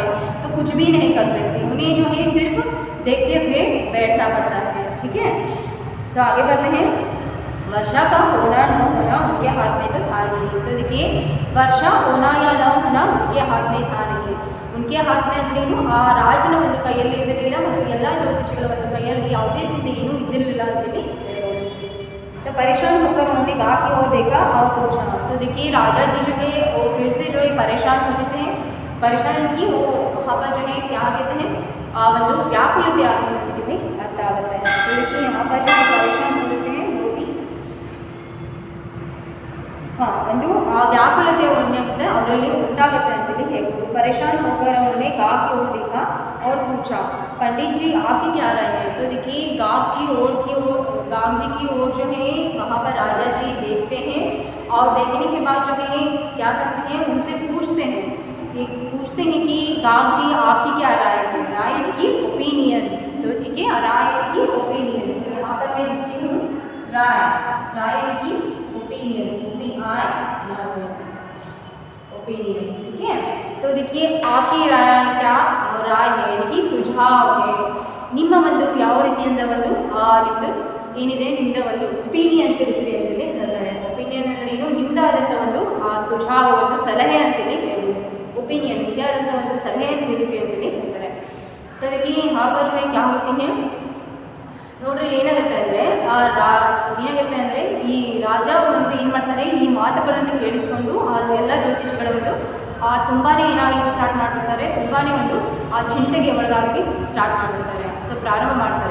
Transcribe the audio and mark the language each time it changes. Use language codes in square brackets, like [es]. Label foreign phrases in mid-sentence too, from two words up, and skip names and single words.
[hi] तो कुछ भी नहीं कर सकते, उन्हें जो है सिर्फ देखते हुए बैठना पड़ता है. ठीक है, तो आगे बढ़ते हैं. वर्षा का होना न होना उनके हाथ में तो था नहीं. तो देखिए वर्षा होना या न होना उनके हाथ में था नहीं. उनके हाथ में [kn] ಅಂದ್ರೇನು ಆ ರಾಜನ ಒಂದು ಕೈಯಲ್ಲಿ ಇದ್ದಿರಲಿಲ್ಲ ಮತ್ತು ಎಲ್ಲ ಜ್ಯೋತಿಷಿಗಳ ಒಂದು ಕೈಯಲ್ಲಿ ಯಾವುದೇ ರೀತಿ ಏನೂ ಇದ್ದಿರಲಿಲ್ಲ ಅಂತೇಳಿ. [hi] तो परेशान होकर उन्होंने गाँव की ओर देखा और पूछा. तो देखिए राजा जी जो है वो फिर से जो है परेशान होते थे. परेशान की वो वहाँ पर जो है क्या कहते हैं [kn] ಒಂದು ವ್ಯಾಕುಲತೆ ಆಗುವಂತೆ ಅರ್ಥ ಆಗುತ್ತೆ. [hi] तो देखिए यहाँ पर जो परेशान हो जाते हैं बहुत ही हाँ [kn] ಒಂದು ಆ ವ್ಯಾಕುಲತೆ ಏನಾಗುತ್ತೆ ಅವರಲ್ಲಿ ಉಂಟಾಗುತ್ತೆ ಅಂತೇಳಿ ಹೇಳ್ಬೋದು. [hi] परेशान होकर उन्होंने गाग की ओर देखा और पूछा, पंडित जी आपकी क्या राय है? तो देखिए गाग जी की ओर जो है वहाँ पर राजा जी देखते हैं और देखने के बाद जो है क्या करते हैं उनसे पूछते हैं कि गाग जी आपकी क्या राय है? राय की ओपिनियन। तो ठीक है, राय की ओपिनियन, तो यहाँ पर मैं लिखती हूँ राय की ओपिनियन, ओपिनियन, ठीक है। तो देखिए आपकी राय क्या राय है, यानी कि सुझाव है, [kn] ನಿಮ್ಮ ಒಂದು ಯಾವ ರೀತಿಯಿಂದ ಒಂದು ನಿಮ್ಮದು ಏನಿದೆ ನಿಮ್ಮದು ಒಂದು ಒಪಿನಿಯನ್ ತಿಳಿಸ್ರಿ ಅಂತೇಳಿ ಹೇಳ್ತಾರೆ. ಒಪಿನಿಯನ್ ಅಂದರೆ ಏನು, ನಿಮ್ಮದಾದಂಥ ಒಂದು ಸುझाव ಒಂದು ಸಲಹೆ ಅಂತೇಳಿ ಹೇಳ್ಬೋದು. ಒಪಿನಿಯನ್ ನಿಮ್ಮದಾದಂಥ ಒಂದು ಸಲಹೆಯನ್ನು ತಿಳಿಸ್ರಿ ಅಂತೇಳಿ ಹೇಳ್ತಾರೆ. [hi] तो देखिए यहाँ पर जो है क्या होती है [kn] ನೋಡ್ರಿ ಏನಾಗುತ್ತೆ ಅಂದರೆ ಈ ರಾಜ ಒಂದು ಏನು ಮಾಡ್ತಾರೆ, ಈ ಮಾತುಗಳನ್ನು ಕೇಳಿಸ್ಕೊಂಡು ಎಲ್ಲ ಜ್ಯೋತಿಷಿಗಳ ಒಂದು ತುಂಬಾ ಏನಾಗಲಿಕ್ಕೆ ಸ್ಟಾರ್ಟ್ ಮಾಡಿಬಿಡ್ತಾರೆ, ತುಂಬಾ ಒಂದು ಚಿಂತೆಗೆ ಒಳಗಾಗಿ ಸ್ಟಾರ್ಟ್ ಮಾಡಿಬಿಡ್ತಾರೆ. ಸೊ ಪ್ರಾರಂಭ ಮಾಡ್ತಾರೆ.